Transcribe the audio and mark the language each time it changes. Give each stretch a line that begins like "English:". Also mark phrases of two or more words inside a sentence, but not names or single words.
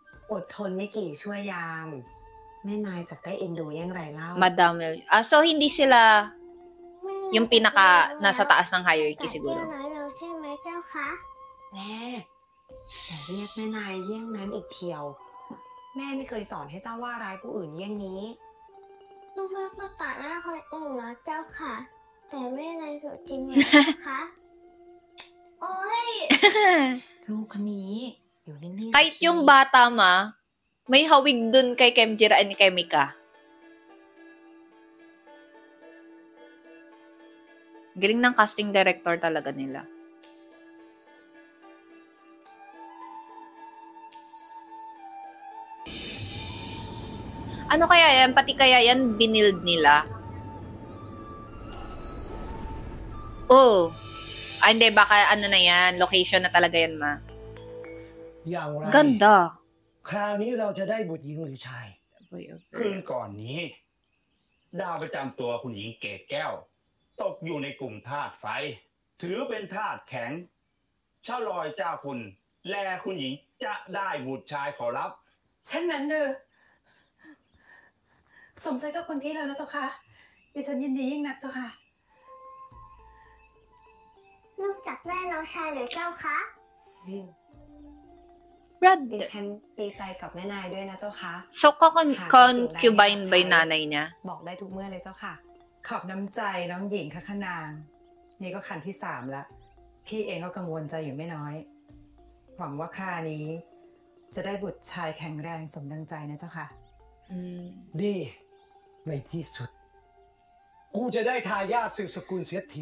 Thai: อดทนไม่กี่ชั่วยาม แม่นายจะได้เอ็นดูอย่างไรเล่า
Filipino: Madam so hindi sila yung pinaka nasa taas ng hierarchy
Thai: แต่
Filipino: siguro.
Thai: แก้วน้อยเราใช่ไหมเจ้าคะ แม่อย่าเรียกแม่นายเยี่ยงนั้นอีกเทียว แม่ไม่เคยสอนให้เจ้าว่าร้ายผู้อื่นเยี่ยงนี้ ลูกเพื่อนก็ต่อหน้าคนอื่นนะเจ้าค่ะ แต่ไม่ในสุดจริงนะคะโอ้ย ลูกคนนี้อยู่นิ่งๆ
Filipino: Kahit yung bata may hawig dun kay Kemjira and kay Mika. Galing ng casting director talaga nila. Ano kaya yan? Pati kaya yan binild nila? Oh. Hindi. Baka ano na yan. Location na talaga yan, ma.
Thai: อย่างไร
Filipino: Ganda.
Thai: คราวนี้เราจะได้บุตรหญิงหรือชาย คืนก่อนนี้ ดาวประจำตัวคุณหญิงเกตแก้ว ตกอยู่ในกลุ่มธาตุไฟ ถือเป็นธาตุแข็งชาลอยเจ้าคุณแลคุณหญิงจะได้บุตรชายขอรับ เช่นนั้นเด้อสมใจเจ้าคุณพี่แล้วนะเจ้าค่ะดิฉันยินดียิ่งนักเจ้าค่ะ ลูกจากแม่น้องชายหรือเจ้าคะ Brad. ดิฉันดีใจกับแม่นายด้วยนะเจ้าค่ะ
Filipino: So, concubine ba yung nanay niya?
Thai: บอกได้ทุกเมื่อเลยเจ้าค่ะ ขอบน้ำใจน้องหญิงค่ะขนาง นี่ก็คันที่ 3แล้ว พี่เองก็กังวลใจอยู่ไม่น้อย หวังว่าครานี้ จะได้บุตรชายแข็งแรงสมดังใจนะเจ้าค่ะ ดีในที่สุด กูจะได้ทายาทสืบสกุลเสียที